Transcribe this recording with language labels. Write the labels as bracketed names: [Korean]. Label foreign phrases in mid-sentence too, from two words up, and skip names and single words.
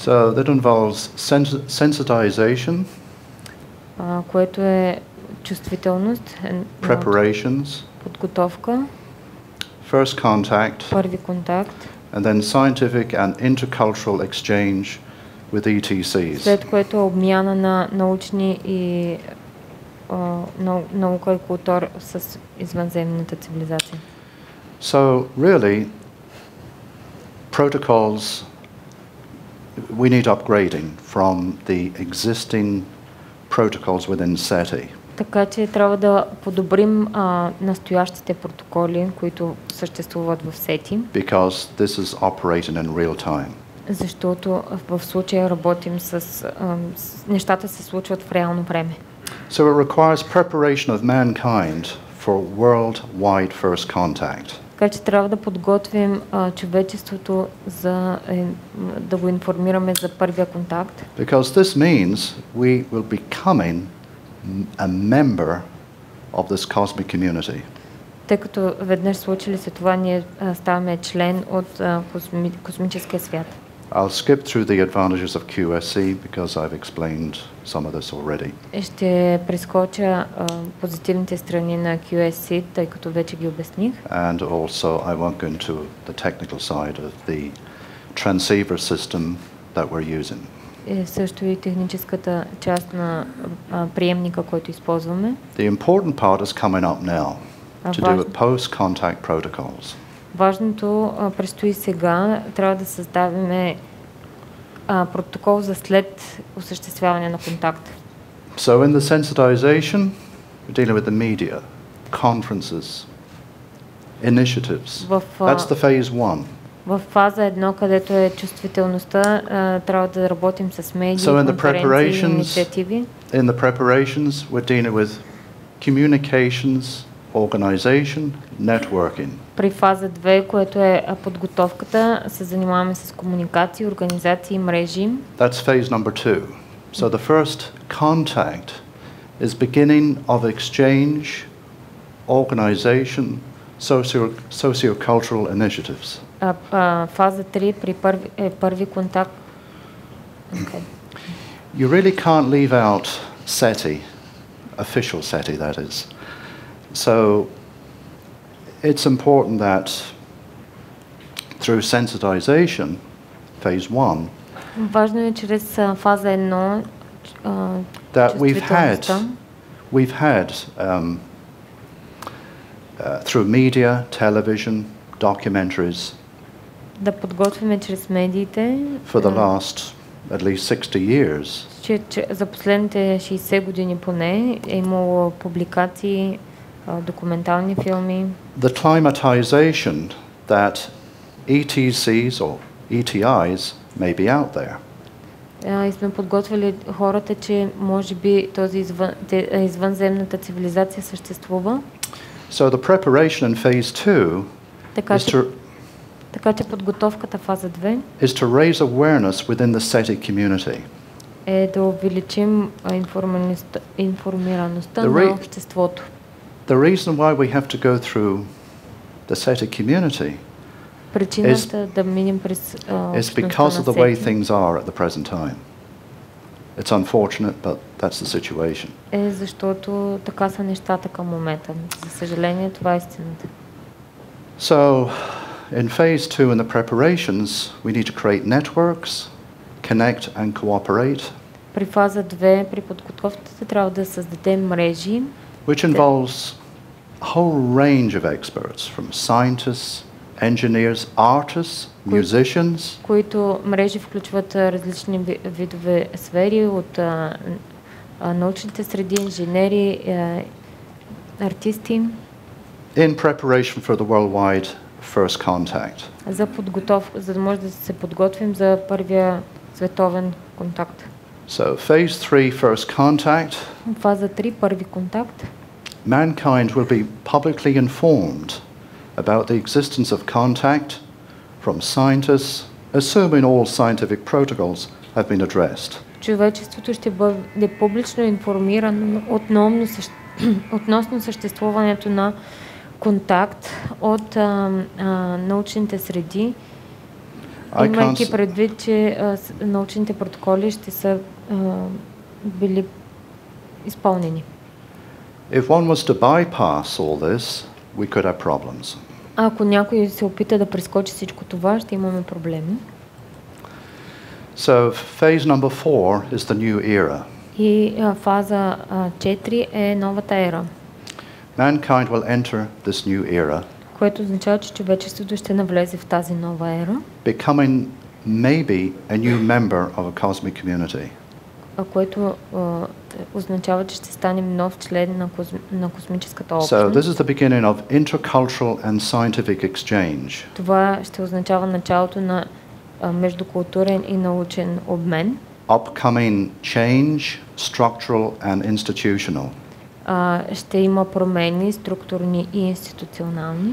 [English] So that involves sensitization, [Bulgarian] което е чувствителност, [English] preparations, [Bulgarian] подготовка, [English] first contact, [Bulgarian] първи контакт, [English] and then scientific and intercultural exchange with ETCs. [Bulgarian] След което е обмяна на научни и наука и култура с извънземната цивилизация. [English] So really, protocols, we need upgrading from the existing protocols within SETI. [Bulgarian] Така че трябва да подобрим настоящите протоколи, които съществуват в SETI. [English] Because this is operating in real time. [Bulgarian] Защото в случая работим нещата се случват в реално време. [English] So it requires preparation of mankind for worldwide first contact. [Bulgarian] Така че трябва да подготвим човечеството да го информираме за първия контакт. [English] Because this means we will be becoming a member of this cosmic community. [Bulgarian] Тъй като веднъж случили се това, ние ставаме член от космическия свят. [English] I'll skip through the advantages of QSC because I've explained some of this already. [Bulgarian] Ще прескоча позитивните страни на QSC, тъй като вече ги обясних. [English] And also I won't go into the technical side of the transceiver system that we're using. [Bulgarian] Също и техническата част на приемника, който използваме. [English] The important part is coming up now to do with post-contact protocols. [Bulgarian] Важното предстои сега. Трябва да създаваме протокол за след осъществяване на контакт. [English] So in the sensitization, we're dealing with the media, conferences, initiatives. That's the phase 1. [Bulgarian] В фаза 1, където е чувствителността, трябва да работим с медии, конференции, инициативи. [English] In the preparations, we're dealing with communications, organization, networking. [Bulgarian] При фаза 2, което е подготовката, се занимаваме с комуникации, организации и мрежи. [English] That's phase number 2. So the first contact is beginning of exchange, organization, socio-cultural initiatives. [Bulgarian] Фаза 3 при първи контакт. [English] Okay. You really can't leave out SETI, official SETI that is. So it's important that through sensitization, phase 1, [Bulgarian] важно е чрез фаза 1 [English] that we've had through media, television, documentaries, [Bulgarian] да подготвяме чрез медиите [English] for the last at least 60 years. [Bulgarian] Че за последните 60 години поне е имало публикации, документални филми. [English] The climatization that ETCs or ETIs may be out there. [Bulgarian] И сме подготвили хората, че може би този извънземната цивилизация съществува. [English] So the preparation in phase 2 [Bulgarian] така че подготовката фаза 2 [English] is to raise awareness within the SETI community. [Bulgarian] Е да увеличим информираността на обществото. [English] The reason why we have to go through the SETI community [Bulgarian] Причината да минем през [English] is because of the way things are at the present time. It's unfortunate, but that's the situation. [Bulgarian] Е защото така са нещата към момента. За съжаление, това е истината. [English] So, in phase 2 in the preparations, we need to create networks, connect and cooperate. [Bulgarian] При фаза 2, при подготовката, трябва да създадем мрежи, [English] which involves a whole range of experts, from scientists, engineers, artists, musicians. [Bulgarian] Които мрежи включват различни видове сфери от научните среди, инженери, артисти. [English] In preparation for the worldwide first contact. [Bulgarian] За да може да се подготвим за първия световен контакт. [English] So phase 3 first contact. [Bulgarian] Фаза 3 първи контакт. [English] Mankind will be publicly informed about the existence of contact from scientists, assuming all scientific protocols have been addressed. [Bulgarian] Човечеството ще бъде публично информирано относно съществуването на контакт от научните среди, имайки предвид, че научните протоколи ще са били изпълнени. [English] If one was to bypass all this, we could have problems. [Bulgarian] Ако някой се опита да прескочи всичко това, ще имаме проблеми. [English] So phase number 4 is the new era. [Bulgarian] И фаза 4 е новата ера. [English] Mankind will enter this new era, [Bulgarian] което означава, че човечеството ще навлезе в тази нова ера, [English] becoming maybe a new member of a cosmic community. [Bulgarian] Което означава, че ще станем нов член на космическата общност. [English] So this is the beginning of intercultural and scientific exchange. [Bulgarian] Това ще означава началото на междукултурен и научен обмен. [English] Upcoming change, structural and institutional. [Bulgarian] Ще има промени структурни и институционални.